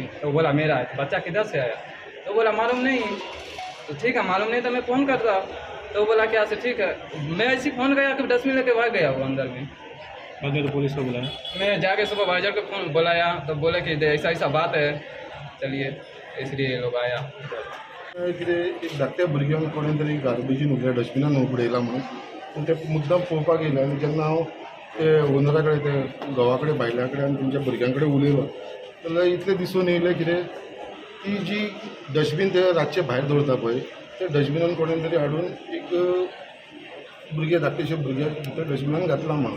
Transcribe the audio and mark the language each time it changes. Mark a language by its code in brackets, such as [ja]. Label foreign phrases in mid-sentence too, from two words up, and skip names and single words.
[hi] तो बोला मेरा है. बच्चा किधर से आया. तो बोला मालूम नहीं. तो ठीक है मालूम नहीं तो मैं फ़ोन करता. तो बोला क्या से ठीक है. मैं ऐसे फ़ोन गया कि डस्टबिन लेके भाग गया वो अंदर में. बाद में तो पुलिस को बुलाया. मैं जाके सुपरवाइजर को फ़ोन बुलाया तो बोले कि ऐसा ऐसा बात है चलिए इसलिए लोग आया. [kok] कितें एक धाकट्या भुरग्यांक कोणें तरी गार्बेजीन उडल्या डस्टबिनान उडयला म्हणून पूण ते मुद्दाम पळोवपाक येयले. आनी जेन्ना हांव ते ओनरा कडेन ते घोवा कडेन बायल्या कडेन आनी तेंच्या भुरग्यां कडेन उलयलो जाल्यार इतलें दिसून येयलें कितें ती जी डस्टबीन ते रातचे भायर दवरता पळय ते डस्टबिनान कोणें तरी हाडून एक भुरगे धाकटेशे भुरग्याक भितर डस्टबिनान घातला म्हणून.